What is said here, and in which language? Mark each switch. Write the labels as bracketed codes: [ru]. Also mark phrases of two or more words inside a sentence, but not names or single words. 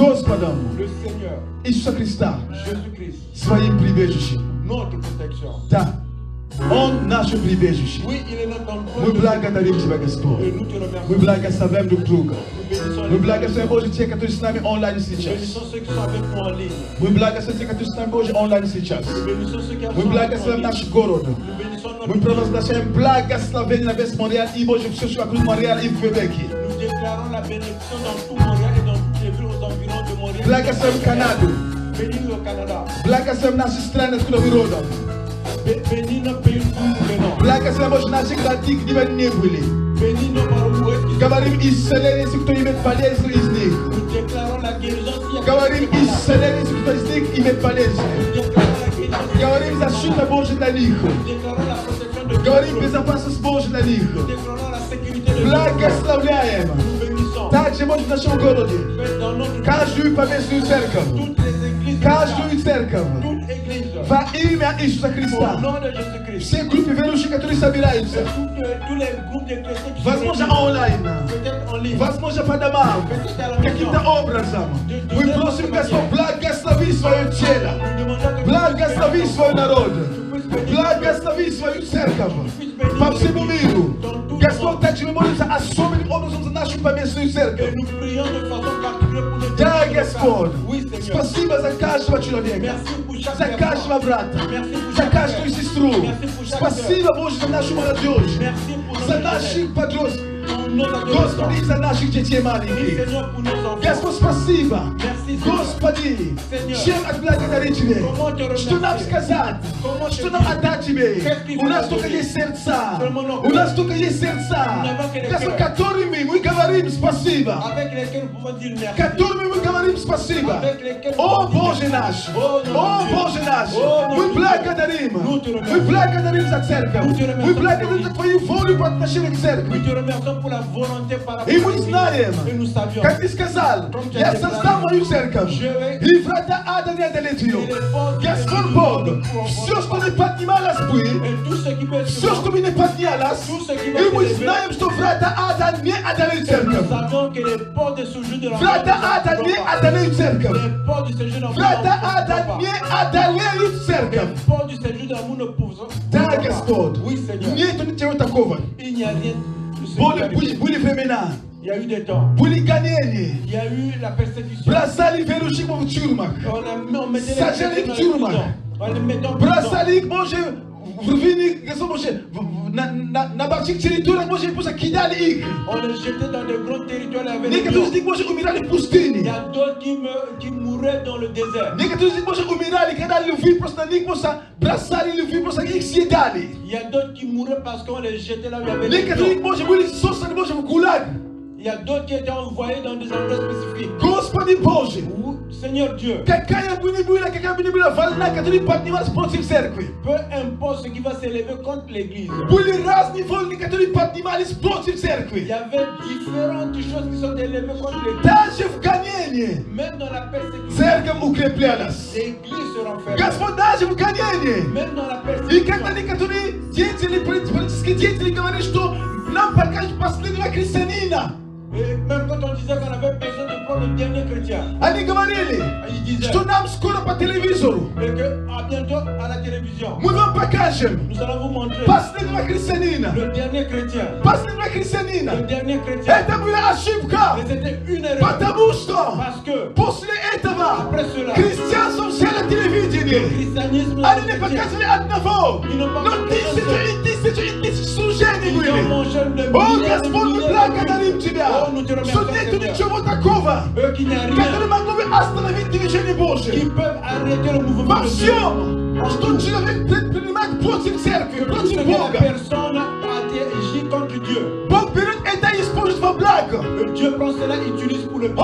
[ru] Господом [fr] le Seigneur, [ru] Иисуса Христа, [fr] Jésus-Christ, [ru] своим прибежищем. [fr] notre protection. [ru] Да, Он наше прибежище. [fr] Oui, il est notre [ru] Мы [fr] endroit [ru] благодарим Тебя, Господь. [fr] et nous te remercions. [ru] Мы благословляем друг друга. [fr] Nous bénissons [ru] Мы [fr] les [ru] благословляем, Боже, те, которые с нами онлайн [fr] Nous [ru] сейчас. [fr] bénissons ceux qui sont avec nous en ligne. [ru] Мы благословляем те, которые с нами, Боже, онлайн сейчас. [fr] Nous bénissons ceux qui sont [ru] Мы [fr] avec nous en [ru] благословляем [fr] ligne. [ru] наш город. [fr] Nous bénissons [ru] Мы [fr] notre ville. [ru] провозглашаем благословение на весь Монреаль и, Боже, все, что вокруг Монреаля и в Квебеке. [fr] Nous déclarons la bénédiction dans tout Montréal et dans toutes les villes aux environs de Montréal. [ru] Благословим Канаду. [fr] Bénis le Canada. [ru] Благословим наши страны, откуда мы родом. [fr] Bénis nos pays d'où nous venons. [ru] Благословим, Боже, наши городки, где мы не были. [fr] Bénis nos paroles qui [ru] Говорим исцеление, если кто имеет болезнь из них. [fr] Nous déclarons la guérison s'il y a [ru] Говорим [fr] quelqu'un qui est malade. [ru] исцеление, если кто из них имеет болезнь. [fr] Nous déclarons la guérison s'il y a [ru] Говорим защита Божия для них. [fr] Nous déclarons la protection de [ru] Говорим [fr] Dieu. [ru] безопасность Божия для них. [fr] Nous déclarons la sécurité de Dieu. [ru] Благословляем. [fr] Nous bénissons. [ru] Также, Боже, в нашем городе. [fr] Faites dans notre [ru] Каждую поместную церковь. [fr] toutes les églises. [ru] Каждую церковь. [fr] Toute église. [ru] Во имя Иисуса [fr] Au [ru] Христа. [fr] nom de Jésus-Christ. [ru] Все группы верующих, которые собираются. [fr] Tous les groupes de chrétiens qui [ru] Возможно, [fr] sont [ru] онлайн. [fr] peut-être en ligne. [ru] Возможно, по домам. [fr] Peut-être à la maison. [ru] Каким-то образом. Мы просим, Господь, благослови свое тело. [fr] Nous demandons que [ru] Благослови свой народ. [fr] tu puisses bénir [ru] Благослови свою церковь. По всему миру. Господь, также мы молимся особенным образом за нашу поместную [fr] et [ru] церковь. [fr] nous prions de façon particulière pour nos [ru] Да, [fr] chrétiens. [ru] Господь. [fr] Oui, Seigneur. [ru] Спасибо за каждого человека. [fr] Merci pour chaque [ru] За каждого [fr] personne. [ru] брата. [fr] Merci pour [ru] За [fr] chaque [ru] каждую [fr] frère. [ru] сестру. [fr] Merci pour chaque [ru] Спасибо, Боже, за нашу молодежь. [fr] Merci pour nos [ru] За [fr] jeunes, [ru] наших подростков. [fr] pour nos adolescents. [ru] Господи, за наших детей [fr] Oui, [ru] маленьких. [fr] Seigneur, pour nos enfants. [ru] Господь, спасибо. [fr] Merci, Seigneur. [ru] Господи, [fr] Seigneur. [ru] чем отблагодарить Тебе? [fr] Comment te [ru] Что нам [fr] remercier? [ru] сказать? [fr] Comment te [ru] Что нам [fr] dire? [ru] отдать Тебе? [fr] Qu'est-ce qu'il [ru] У нас [fr] faut [ru] только [fr] donner? [ru] есть сердца. [fr] Seulement nos [ru] У нас [fr] cœurs. [ru] только есть сердца. [fr] Nous n'avons que les [ru] Господь, [fr] cœurs. [ru] которыми мы говорим спасибо. [fr] Avec lesquels nous pouvons dire merci. [ru] Которыми мы говорим спасибо. [fr] Avec lesquels [ru] О, [fr] nous pouvons [ru] Боже [fr] dire [ru] наш! [fr] merci. [ru] О, О, [fr] notre Dieu. [ru] Боже наш! О, Мы [fr] notre [ru] благодарим! [fr] Nous te remercions. [ru] Мы благодарим за церковь! [fr] Nous te remercions [ru] Мы благодарим [fr] pour [ru] за Твою волю по отношению к [fr] Nous [ru] церкви! [fr] te remercions pour la volonté par rapport [ru] И мы [fr] à Dieu. [ru] знаем, [fr] Et nous savions. [ru] как Ты сказал, [fr] Comme tu [ru] я [fr] as [ru] создам [fr] déclaré, [ru] мою церковь, [fr] je vais- [ru] и врата ада не одолеют ее. [fr] Et les portes [ru] Господь [fr] de [ru] Бог, [fr] l'enfer ne [ru] все, [fr] pourront [ru] что [fr] pas. [ru] не поднималось бы, [fr] Et tout ce qui peut être [ru] все, что бы не поднялось, [fr] Tout ce qui va [ru] и мы [fr] s'élever. [ru] знаем, что врата ада не одолеют [fr] Nous [ru] церковь. [fr] savons que les portes de séjour de l'enfer [ru] Врата [fr] ne [ru] ада [fr] pourront [ru] не [fr] pas. [ru] одолеют церковь. [fr] Les portes du séjour de l'amour [ru] Врата [fr] ne [ru] ада [fr] pourront [ru] не [fr] pas. [ru] одолеют церковь. [fr] Les portes du séjour de l'amour ne pourront [ru] Да, [fr] pas. [ru] Господь, [fr] Oui, Seigneur. [ru] нету ничего такого. [fr] Il n'y a rien de ce qui est arrivé. [ru] Были времена, [fr] Il y a eu des temps. [ru] были гонения, [fr] Il y a eu la persécution. [ru] бросали верующих в тюрьмах, [fr] On mettait [ru] Сажали [fr] les [ru] в [fr] chrétiens dans [ru] тюрьмах. [fr] les prisons. On les mettait en prison. [ru] бросали их, Боже, в рвины, Боже, на больших территориях, Боже, просто кидали их. [fr] On les jetait dans de grands territoires avec les [ru] Некоторые из [fr] lions. [ru] них, Боже, умирали в [fr] Il y [ru] пустыне. [fr] a d'autres qui mouraient dans le désert. [ru] Некоторые из них, Боже, умирали, когда львы просто на них просто бросали львы, просто их съедали. [fr] Il y a d'autres qui mouraient parce qu'on les jetait là où il y avait les [ru] Некоторые, [fr] lions. [ru] Боже, были сосланы, Боже, в ГУЛАГ. [fr] Il y a d'autres qui étaient envoyés dans des endroits spécifiques. [ru] Господи Боже, [fr] Seigneur Dieu, [ru] какая бы ни была волна, которая поднималась против церкви. [fr] peu importe ce qui va s'élever contre l'Église, [ru] Были разные волны, которые поднимались против [fr] il [ru] церкви. [fr] y avait différentes choses qui sont élevées contre l'Église. [ru] Даже в гонении [fr] Même dans la persécution, [ru] церковь укреплялась. [fr] l'Église se renferme. [ru] Господь, даже в гонении. [fr] Même dans la [ru] И когда [fr] persécution, [ru] некоторые деятели, политические деятели говорят, что нам покажут последнего христианина, [fr] et même quand on disait qu'on avait besoin de prendre le dernier chrétien, [ru] они говорили, [fr] il disait [ru] что нам скоро по телевизору [fr] et que à bientôt à la télévision, [ru] мы вам покажем [fr] nous allons vous montrer [ru] последнего христианина. [fr] le dernier chrétien. [ru] Последнего [fr] Le [ru] христианина. [fr] dernier chrétien. [ru] Это была ошибка, [fr] Mais c'était une erreur. [ru] потому что [fr] Parce que [ru] после этого [fr] après cela, [ru] христианство взяло телевидение. [fr] le christianisme, [ru] Они не [fr] les chrétiens, [ru] показывали одного, но тысячи служений [fr] ils ont [ru] были. [fr] mangé le [ru] О, [fr] milliard de [ru] Господь, мы [fr] milliards de [ru] благодарим [fr] vies. [ru] Тебя, [fr] Oh, nous te [ru] что [fr] remercions, [ru] нету [fr] Seigneur. [ru] ничего такого, [fr] Eux qui n'ont [ru] который [fr] rien, [ru] могло бы остановить движение [fr] qui [ru] Божие. [fr] peuvent arrêter le mouvement [ru] Во [fr] de Dieu. [ru] всем, что человек предпринимает против церкви, [fr] Que tout ce [ru] против [fr] que la [ru] Бога, [fr] personne agit contre Dieu. [ru] Бог берет это и использует во благо. [fr] Que Dieu prend cela et utilise pour le bien.